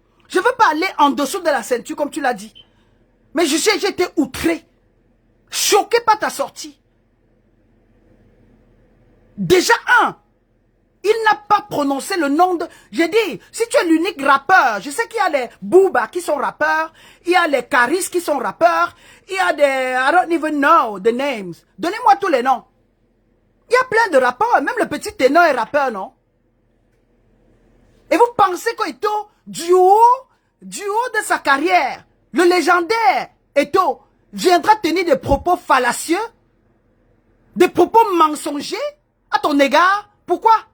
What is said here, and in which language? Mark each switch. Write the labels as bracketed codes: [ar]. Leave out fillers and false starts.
[fr] Je ne veux pas aller en dessous de la ceinture comme tu l'as dit. Mais j'ai été outré. Choqué par ta sortie. Déjà il n'a pas prononcé le nom de... J'ai dit, si tu es l'unique rappeur, je sais qu'il y a les Booba qui sont rappeurs, il y a les Caris qui sont rappeurs, il y a des... [en] I don't even know the names. [fr] Donnez-moi tous les noms. Il y a plein de rappeurs, même le petit ténor est rappeur, non? Et vous pensez qu'Eto'o, du haut de sa carrière, le légendaire Eto'o viendra tenir des propos fallacieux, des propos mensongers à ton égard? Pourquoi?